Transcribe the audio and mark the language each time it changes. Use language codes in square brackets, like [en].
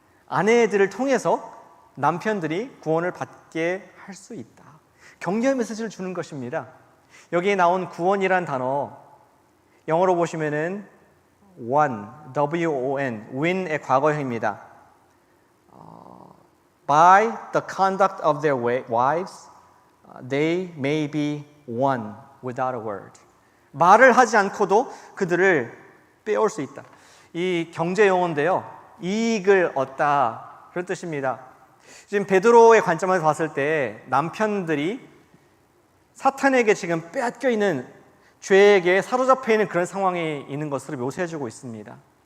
[ko] 아내들을 통해서 남편들이 구원을 받게 할 수 있다. 격려의 메시지를 주는 것입니다. 여기에 나온 구원이란 단어, 영어로 보시면은 won, W-O-N, win의 과거형입니다. [en] By the conduct of their wives, they may be won without a word. [ko] 말을 하지 않고도 그들을 빼올 수 있다. 이 경제 용어인데요, 이익을 얻다, 그런 뜻입니다. 지금 베드로의 관점에서 봤을 때 남편들이 사탄에게 지금 빼앗겨 있는, 죄에게 사로잡혀 있는 그런 상황에 있는 것으로 묘사해주고 있습니다.